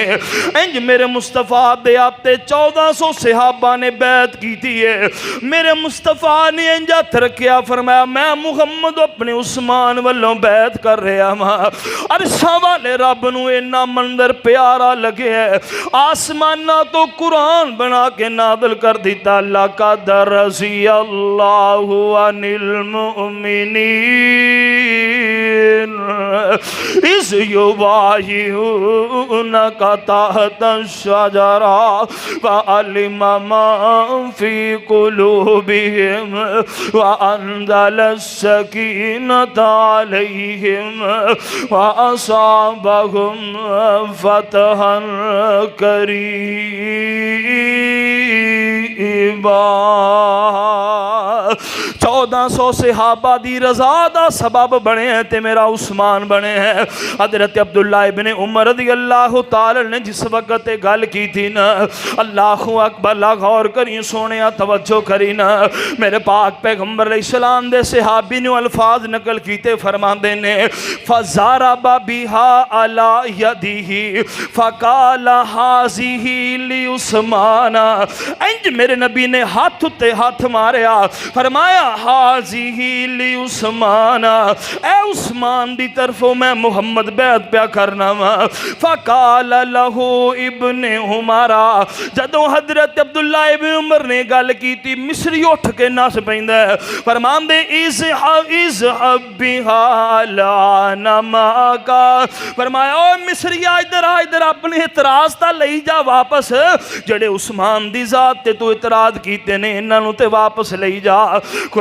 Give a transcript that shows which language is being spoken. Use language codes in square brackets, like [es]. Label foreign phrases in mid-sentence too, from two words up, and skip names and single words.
[pa] انج میرے مصطفیٰ دے آتے 1400 صحابہ نے بیعت کی ہے. میرے مصطفیٰ نے انج ہتھ رکھیا، فرمایا میں محمد اپنے عثمان والوں بیعت کر رہا واں. عرشاں والے رب نوں اِنا مندر پیارا لگے ہے، اسماناں توں قرآن بنا کے نادل کر دتا, [ar] لقد رضي الله عن المؤمنين إذ يبايعونك تحت الشجرة فعلم ما في قلوبهم وأنزل السكينة عليهم وأثابهم فتحا قريبا. [pa] 1400 صحابہ دی رضا دا سبب بنے ہیں تے میرا عثمان بنے ہیں. حضرت عبداللہ ابنِ عمر [ar] رضي الله تعالى [pa] نے جس وقت گل کی تھی نا, [ar] الله أكبر, [pa] لا غور کری سوہنے توجہ کری نا. میرے پاک پیغمبر علیہ السلام دے صحابی نے الفاظ نقل کیتے، فرماندے نے [ar] فضرب بها على يده فقال هذه لعثمان. [pa] انج میرے نبی نے ہتھ اتے ہتھ ماریا، فرمایا [ar] هذه لعثمان, [pa] اے عثمان دی طرفوں میں محمد بیعت پیا کرنا واں. [ar] فقال له ابن عمر, [pa] جدوں حضرت عبداللہ ابنِ عمر نے گل کی تھی، مصری اٹھ کے نس پیندا، فرماندے [ar] اذهب بها الآن معك, [pa] فرمایا او مصریا ادھر آ، ادھر اپنے اعتراض تا لئی جا واپس، جیہڑے عثمان دی ذات تے توں اعتراض کیتے نے انہاں نوں تے واپس لئی جا.